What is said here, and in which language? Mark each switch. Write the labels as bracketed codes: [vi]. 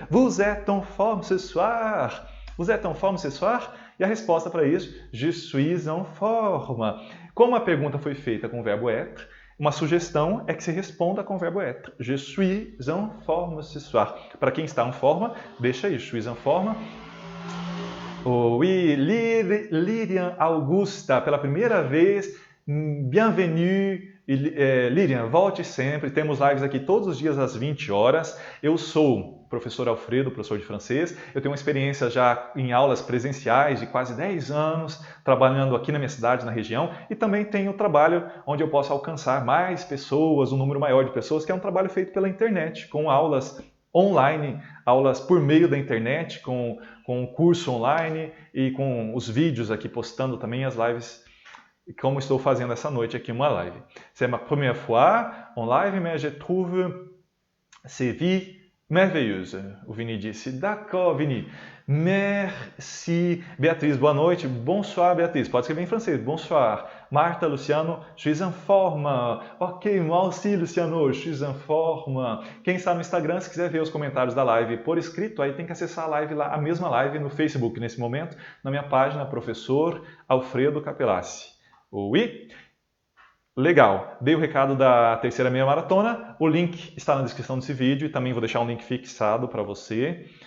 [fr] Vous êtes en forme ce soir? Vous êtes en forme ce soir? [pt] E a resposta para isso, [fr] je suis en forme. [pt] Como a pergunta foi feita com o verbo être, uma sugestão é que se responda com o verbo être. [fr] Je suis en forme ce soir. [pt] Para quem está em forma, deixa aí, [fr] je suis en forme. [pt] Oui, Lilian Augusta, pela primeira vez, bienvenue. Lilian, volte sempre. Temos lives aqui todos os dias às 20 horas. Eu sou o professor Alfredo, professor de francês. Eu tenho uma experiência já em aulas presenciais de quase 10 anos, trabalhando aqui na minha cidade, na região, e também tenho trabalho onde eu posso alcançar mais pessoas, um número maior de pessoas, que é um trabalho feito pela internet, com aulas online, aulas por meio da internet, com o curso online e com os vídeos aqui, postando também as lives, como estou fazendo essa noite aqui uma live. [fr] C'est ma première fois en live, mais je trouve ces vies merveilleuses. [pt] O Vini disse, d'accord, Vini. Merci. Beatriz, boa noite. [fr] Bonsoir, Beatriz. [pt] Pode escrever em francês. [fr] Bonsoir. Marta, Luciano, je suis en forme. Ok, moi aussi, Luciano, je suis en forme. [pt] Quem está no Instagram, se quiser ver os comentários da live por escrito, aí tem que acessar a live lá, a mesma live no Facebook, nesse momento, na minha página, professor Alfredo Capellassi. Oui? Legal, dei o recado da terceira meia maratona, o link está na descrição desse vídeo e também vou deixar um link fixado para você.